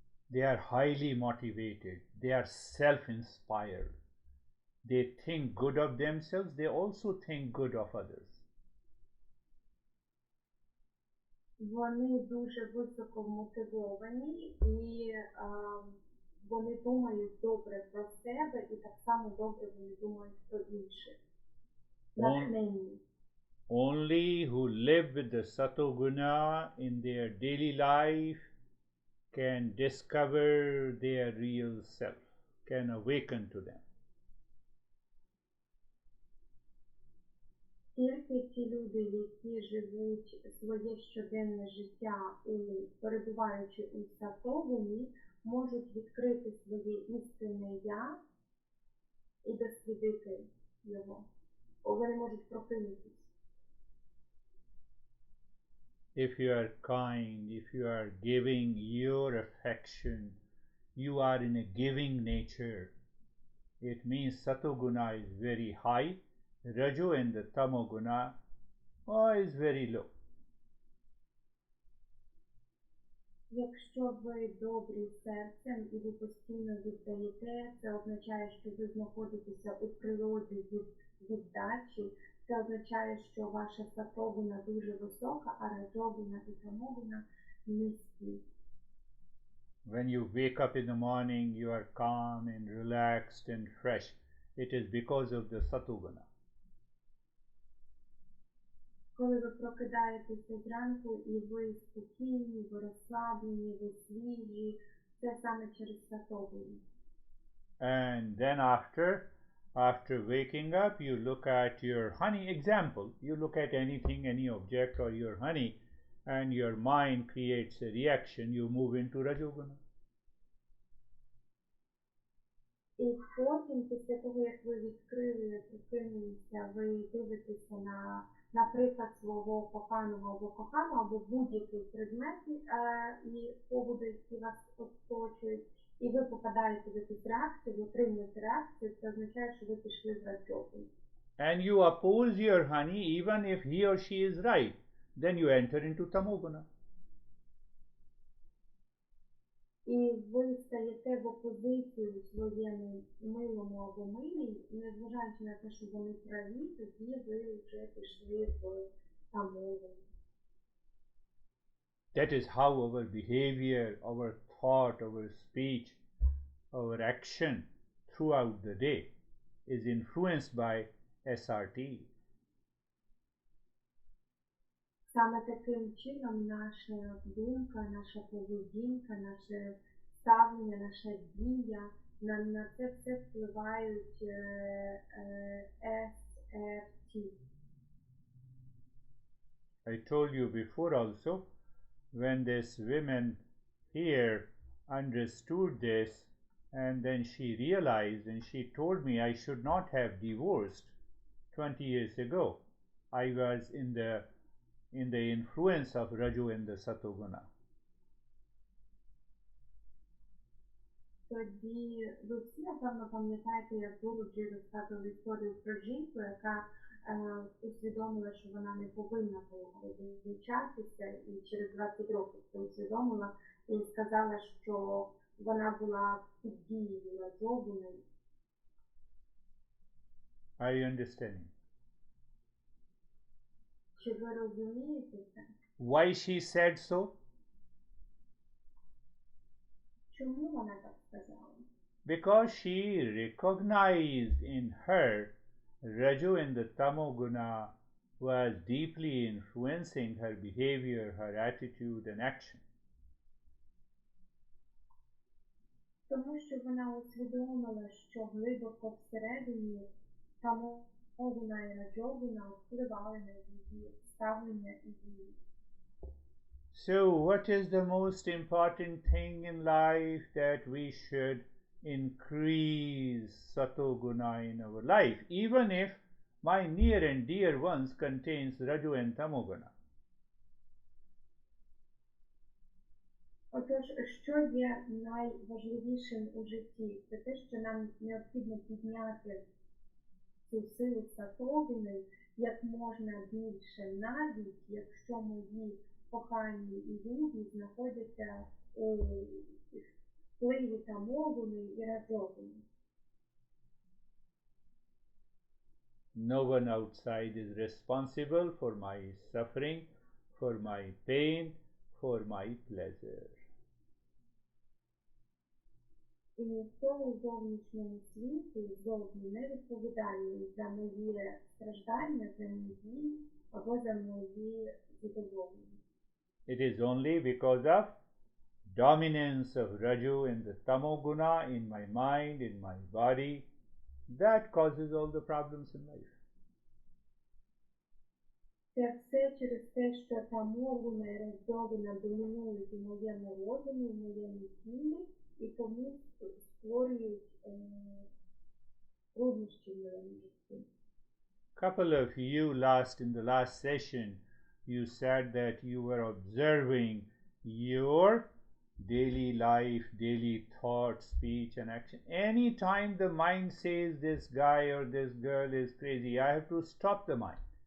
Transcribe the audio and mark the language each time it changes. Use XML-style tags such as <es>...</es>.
<en>They are highly motivated. They are self-inspired. They think good of themselves. They also think good of others.</en> <uk>Вони дуже високо мотивовані і вони думають добре про себе і так само добре вони думають про інших. Натхненні.</uk> <en>Only who live with the Satoguna in their daily life can discover their real self, can awaken to them.</en> <uk>Тільки ті люди, які живуть своє щоденне життя, перебуваючи у сатогуні, можуть відкрити своє істинне я і дослідити його. Вони можуть прокинутися.</uk> <en>If you are kind, if you are giving your affection, you are in a giving nature. It means Satoguna is very high, Rajo and the Tamoguna is very low.</en> <uk>Якщо ви добрі серцем і ви постійно віддаєте, це означає, що ви знаходитеся у природі віддачі. Це означає, що ваша сатогуна дуже висока, а раджогуна і тамогуна низькі.</uk> <en>When you wake up in the morning, you are calm and relaxed and fresh. It is because of the Satoguna.</en> <uk>Коли ви прокидаєтеся зранку і ви спокійні, ви розслаблені, ви свіжі, це саме через сатогуну.</uk> <en>And then after waking up, you look at your honey. Example, you look at anything, any object or your honey, and your mind creates a reaction. You move into Rajoguna.</en> <uk>І потім, після того, як ви відкрили, прокинулися, ви дивитеся на, наприклад, свого коханого або кохану, або будь-який предмет і побуди, які вас оточують, і ви попадаєте в якусь реакцію, ви отримуєте реакцію, це означає, що ви пішли в Раджогуну.</uk> <en>And you oppose your honey even if he or she is right. Then you enter into Tamoguna.</en> <uk>І ви стаєте в опозицію своєму милому або милій, і незважаючи на те, що вони праві, тоді ви вже пішли в тамогуну.</uk> <en>That is how our behavior, our thought, our speech, our action throughout the day is influenced by SRT.</en> <uk>Саме таким чином наша думка, наша поведінка, наше ставлення, наша дія, на це все впливають SRT.</uk> <en>I told you before also, when this woman here understood this, and then she realized and she told me I should not have divorced 20 years ago. I was in the influence of Raju and the Satoguna.</en> <uk>Тоді ви всі, напевно, пам'ятаєте, як Гуру розказував історію про жінку, яка усвідомила, що вона не повинна була розлучатися, і через 20 років це усвідомила, і сказала, що вона була під дією Раджогуни.</uk> <en>Are you understanding?</en> <uk>Чи ви розумієте це?</uk> <en>Why she said so?</en> <uk>Чому вона так сказала?</uk> <en>Because she recognized in her Raju and the Tamoguna was deeply influencing her behavior, her attitude and action.</en> <uk>Тому що вона усвідомила, що глибоко всередині Тамогуна і Раджогуна впливали на її ставлення і дії.</uk> <en>So what is the most important thing in life that we should increase Satoguna in our life, even if my near and dear ones contains Raju and Tamoguna?</en> <uk>Отож, що є найважливішим у житті? Це те, що нам необхідно підняти цю силу сатогни як можна більше, навіть якщо мої кохані і люди знаходяться у впливі тамогуни і раджогуни.</uk> <en>No one outside is responsible for my suffering, for my pain, for my pleasure.</en> <uk>І ніхто у зовнішньому світі зовні не відповідальний за моє страждання, за мої або за мої задоволення.</uk> <en>It is only because of dominance of Raju and the Tamoguna in my mind, in my body, that causes all the problems in life.</en> <uk>Це все через те, що тамогуна і раджогуна домінують у моєму розумі, у моєму тілі, і тому створюють труднощі в моєму житті.</uk> <en>Couple of you in the last session, you said that you were observing your daily life, daily thought, speech and action. Anytime the mind says this guy or this girl is crazy, I have to stop the mind.</en>